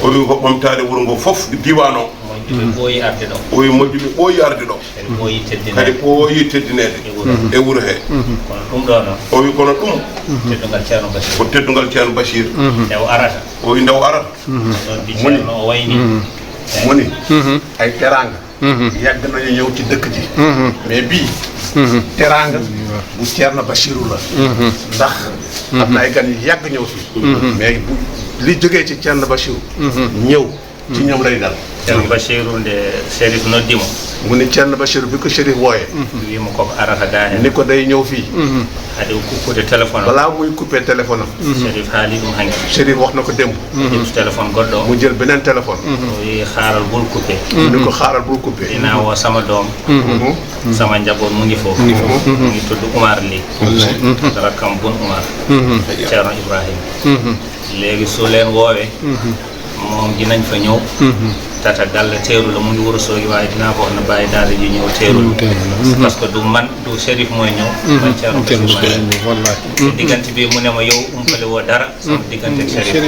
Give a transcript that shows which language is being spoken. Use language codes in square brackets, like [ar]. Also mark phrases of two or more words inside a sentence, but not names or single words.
[ff] o wi ko ɓamtade wuuro ngo fof diwan o moƴƴuɓe ɓooyi arde ɗo o wi moƴƴuɓe ɓooyi arde ɗo kadi ɓooyi kadi teddinade ɓooyi teddinede e wuuro he kono ɗum ɗo noon o wi kono ɗum teddugal ceerno Bachir ko teddugal ceerno Bachir nde o arata o wi ndew arata ɗon bi ceerno o wayni [wo] moni ay teranga yàgg nañu ñëw ci dëkk ji mais bii teranga bu Ceerno Bachiru la ndax am na ay gan yu yàgg ñëw fi mais bu li jógee ci Ceerno Bachiru ñëw ci ñoom lay dal [ff] ceerno Bachiru nde Sharif noddimo [wo] mu ni Ceerno Bachiru bi ko Chérif wooyee [ff] wimo koko arata ga hen [wo] ni ko day ñëw fii [ff] haade kukkude téléphone o [wo] balaa muy coupé téléphone am [ff] Sharif haali ɗum hanki [wo] Chérif wax na ko démb [ff] ƴettu téléphone goɗɗo o [wo] mu jël beneen téléphone [ff] o wi haaral bul coupé [wo] ni ko xaaral bul coupé ina wo sama doom sama njaboot mu ngi foofu mu ngi tudd Oumar Ly rakkam bun Oumar ceerno Ibrahima léegi su leen woowee moom dinañ fa ñëw tata galle teeru la mu ngi Wuro Sogi waaye dinaa ko wax na bàyyi daara ji ñëw teeru [fr] parce que [wo] du man du Chérif mooy ñëw man ceerno Bachir mooy ñëw diggante bi mu ne ma yow umpale woo dara sama diggante ak Chérif